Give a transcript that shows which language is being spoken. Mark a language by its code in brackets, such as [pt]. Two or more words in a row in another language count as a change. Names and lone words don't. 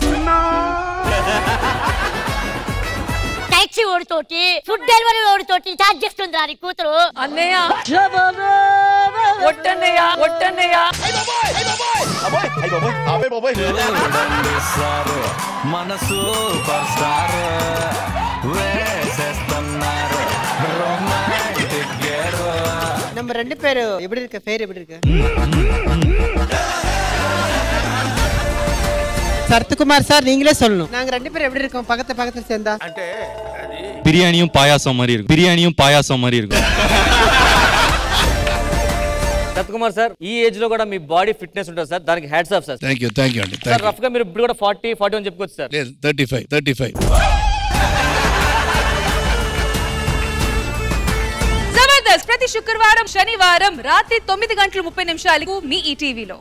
[te] టాక్సీ ఓడితోటి, [en] food delivery [te] ఓడితోటి చార్జ్ చేస్తుంది రా నీ కూతురు. అన్నయ్య ఒట్టన్నయ్య. మనసు [ta] நம்ம 2 பேரு எப்படி இருக்க? பேர் எப்படி இருக்கு? சரத்குமார் சார் நீங்களே சொல்லணும். நாங்க 2 பேரும் எப்படி இருக்கோம் பக்கத்துல சேர்ந்தா? [te] అంటే [ta] பிரியாணியும் பாயாசம் மாதிரி இருக்கும். [te] సత్కుమార్ సార్, ఈ ఏజ్ లో కూడా మీ [en] body fitness [te] ఉంటుంది సార్, దానికి [en] hats off [te] సార్. [en] thank you [te] అండి. సార్ రఫ్ గా మీరు ఇప్పుడు కూడా 40 41 చెప్పుకోవచ్చు సార్. లేదు 35. ప్రతి శుక్రవారం శనివారం రాత్రి 9:30 మీ ఈటీవీలో.